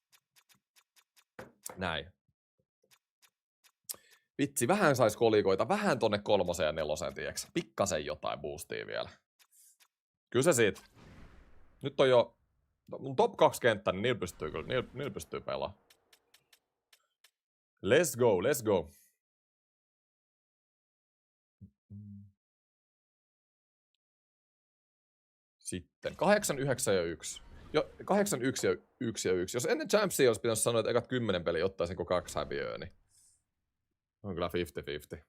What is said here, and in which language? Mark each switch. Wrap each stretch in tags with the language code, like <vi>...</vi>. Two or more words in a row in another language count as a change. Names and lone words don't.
<fi>Näin. Vitsi, vähän sais kolikoita. Vähän tonne 3 ja 4, tiiäks. Pikkasen jotain boostia vielä. Kyllä se siitä. Nyt on jo... Mun top 2 kenttä, niin niillä pystyy pelaamaan.</fi> <en>Let's go, let's go.</en> <fi>Sitten 8, 9 ja 1. Jo, 8, 1 ja 1 ja 1. Jos ennen Champsia olisi pitänyt sanoa, että ekat 10 peliä ottaisinko 2 häviöä, niin on kyllä 50-50.</fi>